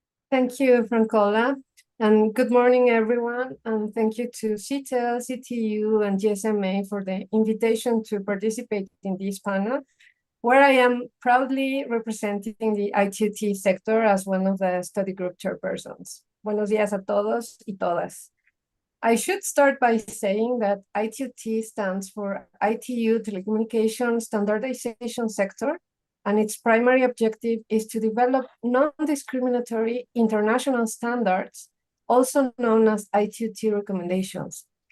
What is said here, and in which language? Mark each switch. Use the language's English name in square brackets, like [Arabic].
[English] Thank you, Francola, and good morning, everyone. And thank you to CITEL, CTU, and GSMA for the invitation to participate in this panel, where I am proudly representing the ITUT sector as one of the study group chairpersons. [Spanish] Buenos días a todos y todas. [English] I should start by saying that ITUT stands for ITU Telecommunication Standardization Sector, and its primary objective is to develop non-discriminatory international standards, also known as ITUT recommendations.